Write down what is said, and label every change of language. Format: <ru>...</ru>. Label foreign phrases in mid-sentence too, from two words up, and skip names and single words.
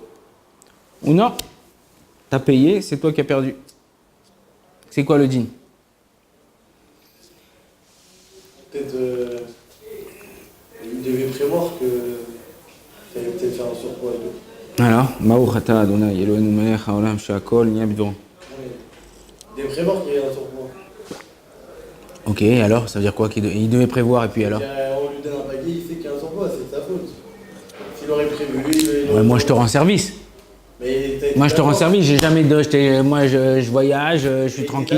<fr>Ou non, t'as payé, c'est toi qui as perdu. C'est quoi le din? Peut-être il devait prévoir que tu allais peut-être faire un surpoids et tout. Alors,</fr> <he>ברוך אתה אדני אלהינו מלך העולם שהכל נהיה בדברו.</he> <fr>Il devait prévoir qu'il y ait un surpoids. Ok, alors, ça veut dire quoi? Il devait prévoir, et puis alors? On lui donne un paquet, il sait qu'il y a un surpoids, c'est de sa faute. S'il aurait prévu, Ouais, moi, je te rends service. Mais Moi, je te rends service, j'ai jamais de. Moi, je voyage, je suis tranquille.</fr>